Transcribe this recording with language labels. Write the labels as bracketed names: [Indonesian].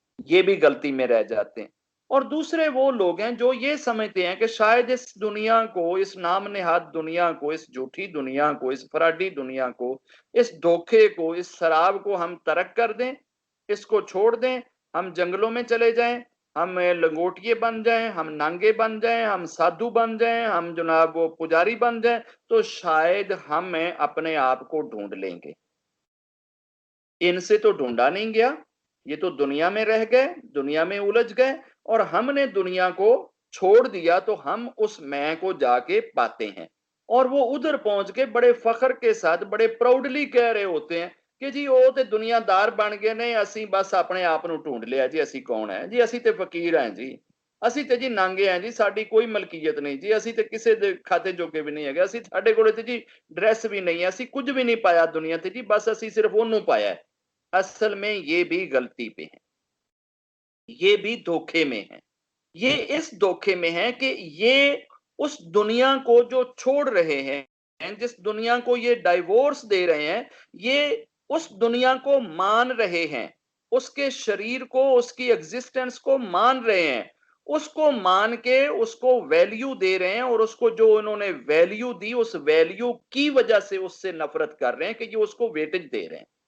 [Hindi] ये भी गलती में रह जाते हैं। और दूसरे वो लोग हैं जो ये समझते हैं कि शायद इस दुनिया को, इस नाम नेहाद दुनिया को, इस झूठी दुनिया को, इस फराडी दुनिया को, इस धोखे को, इस शराब को हम तर्क कर दें, इसको छोड़ दें, हम जंगलों में चले जाएं, हम लंगोटिए बन जाएं, हम नांगे बन जाएं, हम साधु बन जाएं, हम जनाब वो पुजारी बन जाएं, तो शायद हम अपने आप को ढूंढ लेंगे। इनसे तो ढूंढा नहीं गया, ये तो दुनिया में रह गए, दुनिया में उलझ गए, और हमने दुनिया को छोड़ दिया तो हम उस मैं को जाके पाते हैं। और वो उधर पहुंच के बड़े फख्र के साथ, बड़े प्राउडली कह रहे होते हैं कि जी वो तो दुनियादार बन गए ने, [Punjabi] असी बस अपने आप ਨੂੰ ढूंढ लिया जी, असी कौन है जी, असी तो फकीर हैं जी, ਅਸੀਂ ਤੇ ਜੀ ਨਾਂਗੇ हैं जी, ਸਾਡੀ ਕੋਈ ਮਲਕੀਅਤ ਨਹੀਂ ਜੀ, ਅਸੀਂ ਤੇ ਕਿਸੇ ਦੇ ਖਾਤੇ ਜੋਗੇ ਵੀ ਨਹੀਂ ਹੈਗੇ, ਅਸੀਂ ਸਾਡੇ ਕੋਲੇ ਤੇ ਜੀ ਡਰੈਸ ਵੀ ਨਹੀਂ ਹੈ, ਅਸੀਂ ਕੁਝ ਵੀ ਨਹੀਂ ਪਾਇਆ ਦੁਨੀਆ ਤੇ ਜੀ, ਬਸ ਅਸੀਂ ਸਿਰਫ ਉਹਨੂੰ ਪਾਇਆ ਹੈ। [Hindi] असल में ये भी गलती पे है, ये भी धोखे में है। ये इस धोखे में है कि ये उस दुनिया को जो छोड़ रहे हैं, जिस दुनिया को ये डाइवोर्स दे रहे हैं, ये उस दुनिया को मान रहे हैं, उसके शरीर को, उसकी एग्जिस्टेंस को मान रहे हैं, उसको मान के उसको वैल्यू दे रहे हैं, और उसको जो उन्होंने वैल्यू दी, उस वैल्यू की वजह से उससे नफरत कर रहे हैं कि ये उसको वेटेज दे रहे हैं।